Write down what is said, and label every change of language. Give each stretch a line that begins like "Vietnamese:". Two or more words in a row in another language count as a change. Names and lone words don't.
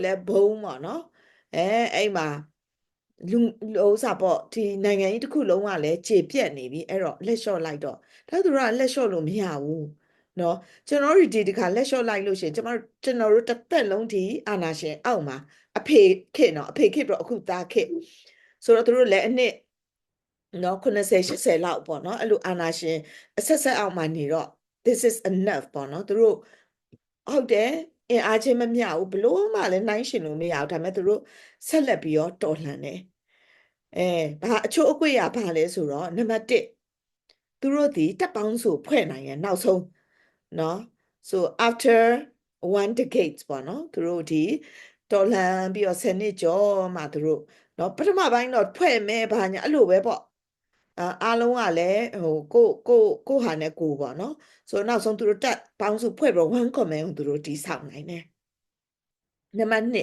Burmese: လဲဘုံပေါ့နော်အဲ့မှာလူဥစားပေါ့ဒီနိုင်ငံကြီးတစ်ခုလုံးကလည်းခြေပြက်နေပြီအဲ့တော့လက်လျှော့လိုက်တော့ဒါသူတို့ကလက်လျှော့လို့မရဘူးနော်ကျွန်တော်တို့ဒီတစ်ခါလက်လျှော့လိုက်လို့ရှိရင်ကျွန်တော်တို့တစ်သက်လုံးဒီအာ ဏာရှင်အောက်မှာအဖေခေတ်နော်အဖေခေတ်တော့အခုသားခေတ်ဆိုတော့သူတို့လည်းအနှစ်နော်80 80လောက်ပေါ့နော်အဲ့လိုအာဏာရှင်အဆက်အောက်မှာနေတော့
English: this is enough
Burmese: ပေါ့နော်သူတို့ဟုတ်တယ်အင်အားချင်းမမျှဘူးဘလို့မှလည်းနှိုင်းရှင်လို့မရဘူးဒါပေမဲ့သူတို့ဆက်လက်ပြီးတော့တော်လှန်တယ် ဘာအချို့အကွေ့ရဘာလဲဆိုတော့နံပါတ်1သူတို့ဒီတပ်ပေါင်းစုဖွဲ့နိုင်ရနောက်ဆုံးနော်
English: so after one decades
Burmese: ပေါ့နော်သူတို့ဒီတော်လှန်ပြီးတော့10နှစ်ကျော်မှသူတို့နော်ပထမပိုင်းတော့ဖွဲ့မဲဘာညာအဲ့လိုပဲပေါ့အားလုံးကလည်းဟိုကိုဟာနဲ့ကိုပေါ့နော်ဆိုတော့နောက်ဆုံးသူတို့တပ်ပေါင်းစုဖွဲ့ပြီး
English: one command
Burmese: ကိုသူတို့တည်ဆောက်နိုင်တယ်နံပါတ်